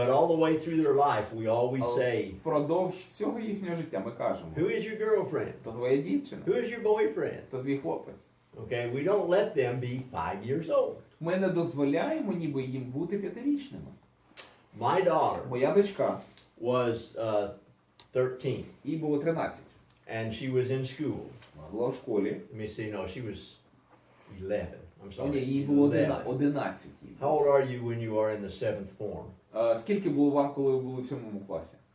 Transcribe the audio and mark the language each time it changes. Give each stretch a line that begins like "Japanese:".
English: But all the way through their life, we always say,
Ukrainian: Впродовж всього їхнього життя ми кажемо,
English: who is your girlfriend?
Ukrainian: то твоя дівчина,
English: Who is your boyfriend?
Ukrainian: то твій хлопець.
English: Okay, we don't let them be 5 years old.
Ukrainian: Ми не дозволяємо ніби їм бути 5-річними.
English: My daughter
Ukrainian: Моя дочка,
English: was 13,
Ukrainian: їй було 13.
English: and she was in school.
Ukrainian: Вона була в школі.
English: Let me see, no, she was 11. I'm
Ukrainian: Ні,
English: sorry.
Ukrainian: їй було 11. 11. їй
English: How
Ukrainian: було.
English: old are you when you are in the 7th form?
Ukrainian: Скільки було вам, коли ви були в 7 класі?